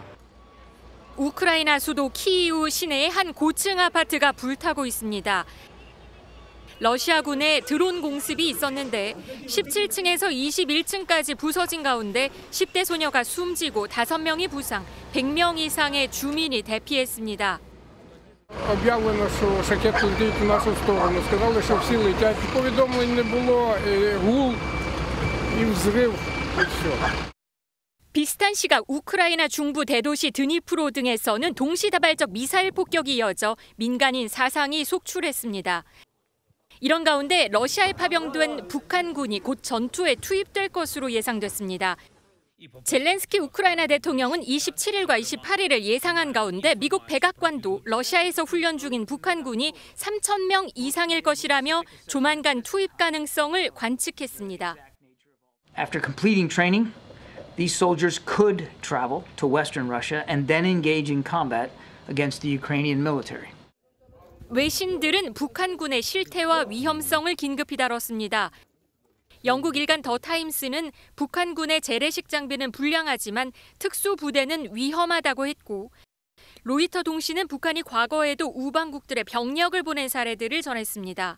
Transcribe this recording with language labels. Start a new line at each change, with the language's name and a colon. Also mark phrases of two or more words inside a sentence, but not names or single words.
Korean: 우크라이나 수도 키이우 시내의 한 고층 아파트가 불타고 있습니다. 러시아군의 드론 공습이 있었는데 17층에서 21층까지 부서진 가운데 10대 소녀가 숨지고 5명이 부상, 100명 이상의 주민이 대피했습니다.
Ukrainian: Об'явлено, що шахеди летять у нашу сторону. Сказали, що всі летять. Повідомлень не було, гул і взрив, і все.
Korean: 비슷한 시각 우크라이나 중부 대도시 드니프로 등에서는 동시다발적 미사일 폭격이 이어져 민간인 사상이 속출했습니다. 이런 가운데 러시아에 파병된 북한군이 곧 전투에 투입될 것으로 예상됐습니다. 젤렌스키 우크라이나 대통령은 27일과 28일을 예상한 가운데 미국 백악관도 러시아에서 훈련 중인 북한군이 3,000명 이상일 것이라며 조만간 투입 가능성을 관측했습니다.
English: After completing training, these soldiers could travel to Western Russia and then engage in combat against the Ukrainian military.
Korean: 외신들은 북한군의 실태와 위험성을 긴급히 다뤘습니다. 영국 일간 더 타임스는 북한군의 재래식 장비는 불량하지만 특수부대는 위험하다고 했고, 로이터 통신은 북한이 과거에도 우방국들의 병력을 보낸 사례들을 전했습니다.